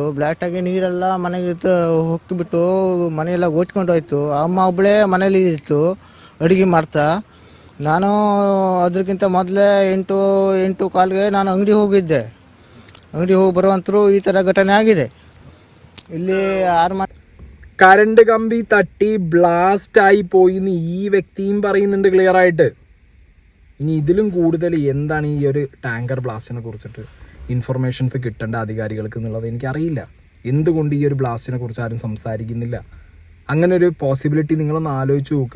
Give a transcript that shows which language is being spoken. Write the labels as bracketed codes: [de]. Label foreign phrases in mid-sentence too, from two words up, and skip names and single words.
[kn] ಬ್ಲಾಸ್ಟ್ ಆಗಿ ನೀರೆಲ್ಲ ಮನೆಗೆ ಹೊಕ್ಕಿಬಿಟ್ಟು ಮನೆಯೆಲ್ಲ ಗೋಚ್ಕೊಂಡು ಹೋಯ್ತು. ಅಮ್ಮ ಒಬ್ಬಳೇ ಮನೇಲಿ ಇದ್ದಿತ್ತು ಅಡುಗೆ ಮಾಡ್ತಾ. ನಾನು ಅದಕ್ಕಿಂತ ಮೊದಲೇ 8-8:15ಗೆ ನಾನು ಅಂಗಡಿ ಹೋಗಿದ್ದೆ. ಅಂಗಡಿ ಹೋಗಿ ಬರುವಂತರೂ ಈ ಥರ ಘಟನೆ ಆಗಿದೆ. ಇಲ್ಲಿ [ml] കറണ്ട് കമ്പി തട്ടി ബ്ലാസ്റ്റ് ആയി പോയി എന്ന് ഈ വ്യക്തിയും പറയുന്നുണ്ട് ക്ലിയർ ആയിട്ട്. ഇനി ഇതിലും കൂടുതൽ എന്താണ് ഈ ഒരു ടാങ്കർ ബ്ലാസ്റ്റിനെ കുറിച്ചിട്ട് ഇൻഫർമേഷൻസ് കിട്ടേണ്ട അധികാരികൾക്ക് എന്നുള്ളത് എനിക്കറിയില്ല. എന്തുകൊണ്ട് ഈ ഒരു ബ്ലാസ്റ്റിനെ കുറിച്ച് ആരും സംസാരിക്കുന്നില്ല? അങ്ങനെ ഒരു പോസിബിലിറ്റി നിങ്ങളൊന്ന് ആലോചിച്ച് നോക്ക്.